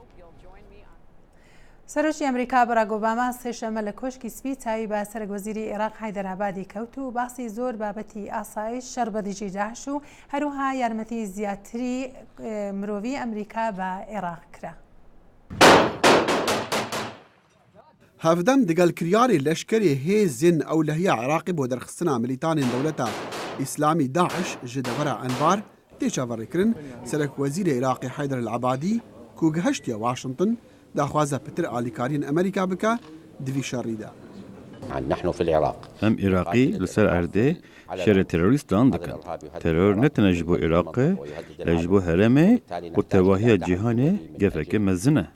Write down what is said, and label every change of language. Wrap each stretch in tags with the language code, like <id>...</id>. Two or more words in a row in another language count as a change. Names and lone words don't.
<ckb>سەرۆکی ئەمریکا باراک ئۆباما سێشەمە لە کۆشکی سپی چاوی بە سەرۆکوەزیری عێراق حایدەرابادی کەوت و باسی زۆر بابەتی ئاسایش شەڕ بە دژی داعش و هەروەها یارمەتی زیاتری مرۆڤی ئەمریکا بە عێراق کرا.</ckb> <ku>هەفدەم دگەلکریاری لەشکری هێزن ئەولەهیە عێراقی بۆ دەرخستنا ملیتانên دەولەتە ئیسلامی داعش ji devera Enbar tê çaverêkirin Serokwezîrê Iraqê Heyder el-Ebadî ku gihiştiye Washington daxwaza pitir alîkariyên Amerîka bike di vî şerî de. Em Iraqî li ser erdê şerê terorîstan dikin. Teror ne tene ji bo Iraqê, lê ji bo herêmê û tevahiya cîhanê gefeke mezin e.</ku>